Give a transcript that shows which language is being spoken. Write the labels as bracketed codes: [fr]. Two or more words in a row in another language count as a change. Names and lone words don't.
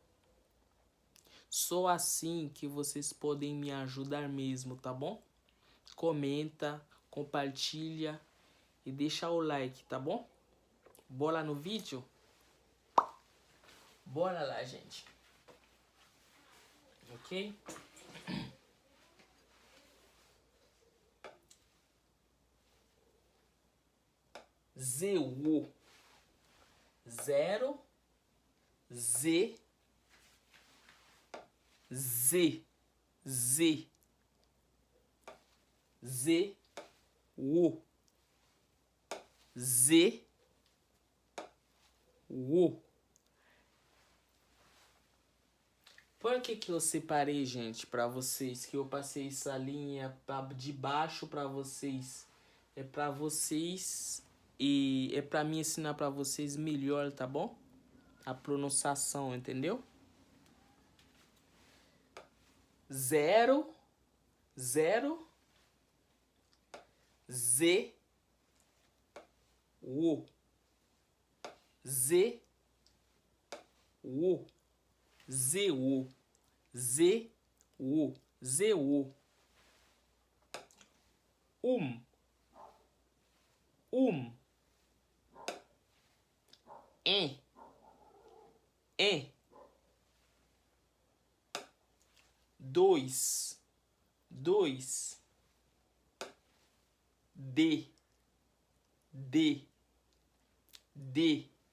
[pt] Só assim que vocês podem me ajudar mesmo, tá bom? Comenta, compartilha e deixa o like, tá bom? Bora no vídeo? Bora lá, gente. Ok? ZU 0 Z Z Z Z U Z U. Por que eu separei, gente, para vocês, que eu passei essa linha de baixo para vocês? É para vocês e é para mim ensinar para vocês melhor, tá bom? A pronunciação, entendeu? 0 0 Z U Z U Z-U, Z-U, Z-U. Um, em, em. Dois, de, de.